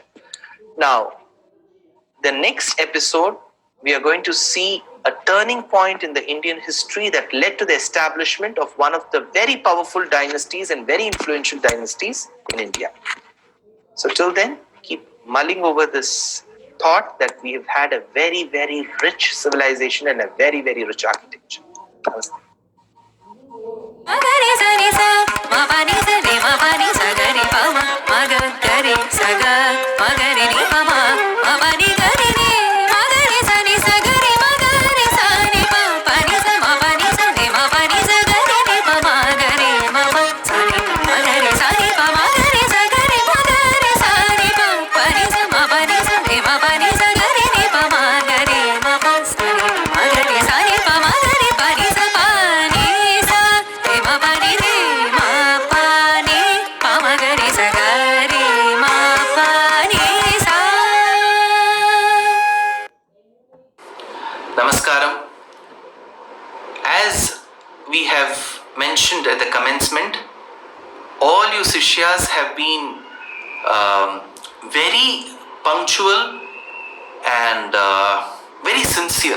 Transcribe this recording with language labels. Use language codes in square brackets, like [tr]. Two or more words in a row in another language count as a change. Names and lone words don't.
[en] Now, the next episode, we are going to see a turning point in the Indian history that led to the establishment of one of the very powerful dynasties and very influential dynasties in India. So till then, keep mulling over this thought that we have had a very, very rich civilization and a very, very rich architecture. Namaste. Magari sari sa, ma pa ni sa ni ma pa ni sa gari pa ma, magari sa ga, magari ni pa ma pa ni gari ni, magari sa ni sa gari magari sa ni pa ni sa ma pa ni sa ni ma pa ni sa gari ni pa magari ma pa sa ni magari sa ni pa magari sa gari sa ni pa ni sa ma pa ni sa ni ma pa ni sa gari ni pa magari ma pa sa ni magari sa ni pa magari pa ni sa pa ni sa ni ma pa ni pa magari sa gari ma pa ni sa. Namaskaram. As we have mentioned at the commencement, all you Sishyas have been very punctual and very sincere.